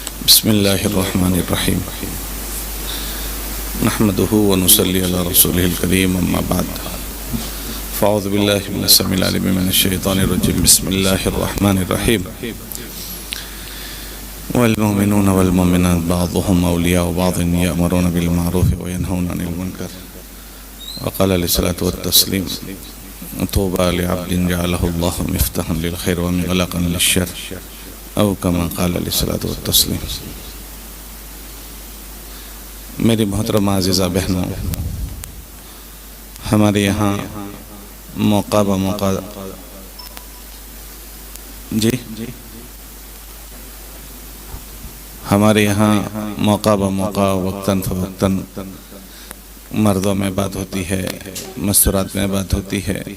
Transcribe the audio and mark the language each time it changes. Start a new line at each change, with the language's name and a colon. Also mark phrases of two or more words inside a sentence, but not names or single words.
Arabic: بسم الله الرحمن الرحيم نحمده ونصلي على رسوله الكريم أما بعد فأعوذ بالله من السميع العليم من الشيطان الرجيم بسم الله الرحمن الرحيم والمؤمنون والمؤمنات بعضهم أولياء بعض يأمرون بالمعروف وينهون عن المنكر وقال عليه الصلاة والتسليم طوبى لعبد جعله الله مفتاحا للخير ومغلاقا للشر أو كما قال عليه الصلاة والتسليم.
Urdu: میری محترم عزیزہ بہنوں، ہمارے یہاں موقع بہ موقع ہمارے یہاں موقع بہ موقع وقتاً فوقتاً مردوں میں بات ہوتی ہے، مستورات میں بات ہوتی ہے.